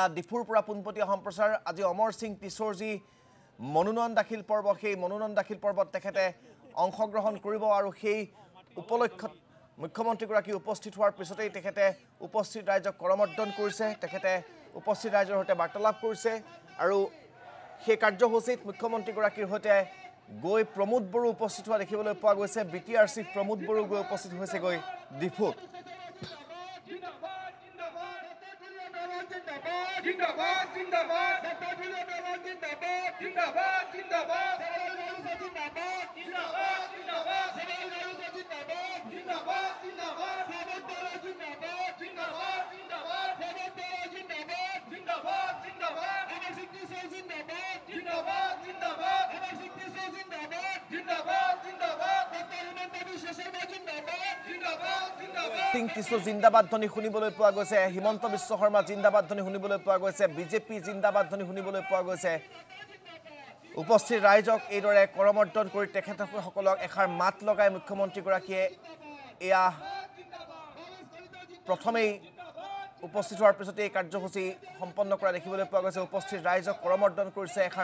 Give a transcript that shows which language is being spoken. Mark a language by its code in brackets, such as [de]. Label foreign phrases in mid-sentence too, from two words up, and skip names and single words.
[as] ডিফুৰ পৰা পোনপটীয়া সম্প্ৰচাৰ আজি অমৰ সিং টিছুৰ যি মনোনয়ন দাখিল পৰ্ব সেই মনোনয়ন দাখিল পৰ্বত তেখেতে অংশগ্ৰহণ কৰিব আৰু সেই উপলক্ষত মুখ্যমন্ত্ৰীগৰাকী উপস্থিত হোৱাৰ পিছতেই তেখেতে উপস্থিত ৰাইজক কৰমৰ্দন কৰিছে তেখেতে উপস্থিত ৰাইজৰ সৈতে বাৰ্তালাপ কৰিছে আৰু সেই কাৰ্যসূচীত মুখ্যমন্ত্ৰীগৰাকীৰ সৈতে গৈ প্ৰমোদ বড়ো উপস্থিত হোৱা দেখিবলৈ পোৱা গৈছে বিটিআৰ চিফ প্ৰমোদ বড়ো গৈ উপস্থিত হৈছে গৈ ডিফুত [hi] जिंदाबाद जिंदाबाद डॉक्टर जिंदाबाद जिंदाबाद जिंदाबाद जिंदाबाद जिंदाबाद जिंदाबाद जिंदाबाद जिंदाबाद जिंदाबाद जिंदाबाद जिंदाबाद जिंदाबाद जिंदाबाद जिंदाबाद जिंदाबाद जिंदाबाद अमर सिंह टिसू जिंदाबाद जिंदाबाद जिंदाबाद अमर सिंह टिसू जिंदाबाद जिंदाबाद जिंदाबाद डॉक्टर हिमंत बिश्व शर्मा जिंदाबाद जिंदाबाद जिंदाबाद [as] সিং টিছু জিন্দাবাদ ধ্বনি শুনিবলৈ পোৱা গৈছে হিমন্ত বিশ্ব শৰ্মা জিন্দাবাদ ধ্বনি শুনিবলৈ পোৱা গৈছে বিজেপি জিন্দাবাদ ধ্বনি শুনিবলৈ পোৱা গৈছে উপস্থিত ৰাইজক এইদৰে কৰমৰ্দন কৰি তেখেতসকলক এখাৰ মাত লগাই মুখ্যমন্ত্ৰীগৰাকীয়ে এয়া প্ৰথমেই উপস্থিত হোৱাৰ পিছতে এই কাৰ্যসূচী সম্পন্ন কৰা দেখিবলৈ পোৱা গৈছে উপস্থিত ৰাইজক কৰমৰ্দন কৰিছে এখাৰ